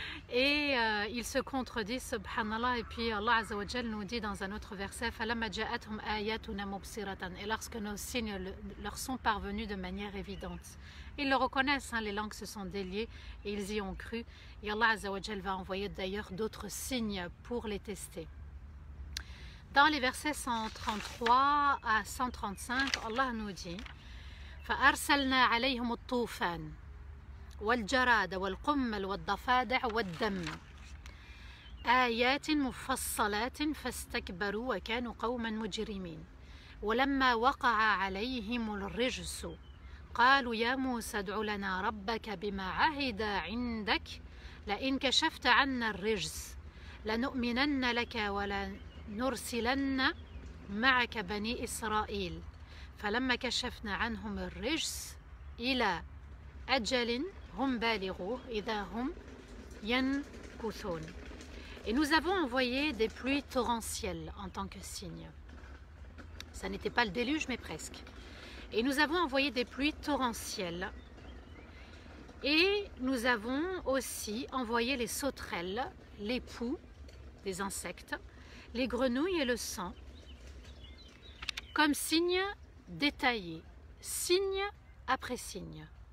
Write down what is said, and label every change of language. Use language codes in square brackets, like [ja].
[fr] Et il se contredit, subhanallah. Et puis Allah Azza wa Jal nous dit dans un autre verset, et lorsque nos signes leur sont parvenus de manière évidente. Ils le reconnaissent, hein, les langues se sont déliées et ils y ont cru. Et Allah Azza wa Jal va envoyer d'ailleurs d'autres signes pour les tester. Dans les versets 133 à 135, Allah nous dit [ar] فَأَرْسَلْنَا عَلَيْهِمُ الطُّوفَانَ والجراد والقمل والضفادع والدم آيات مفصلات فاستكبروا وكانوا قوما مجرمين ولما وقع عليهم الرجس قالوا يا موسى ادع لنا ربك بما عهد عندك لئن كشفت عنا الرجس لنؤمنن لك ولنرسلن معك بني إسرائيل فلما كشفنا عنهم الرجس إلى أجل هم بالغوه إذا هم ينكثون. [fr] Et nous avons envoyé des pluies torrentielles en tant que signe. Ça n'était pas le déluge, mais presque. Et nous avons envoyé des pluies torrentielles. Et nous avons aussi envoyé les sauterelles, les poux, des insectes, les grenouilles et le sang, comme signe détaillé, signe après signe.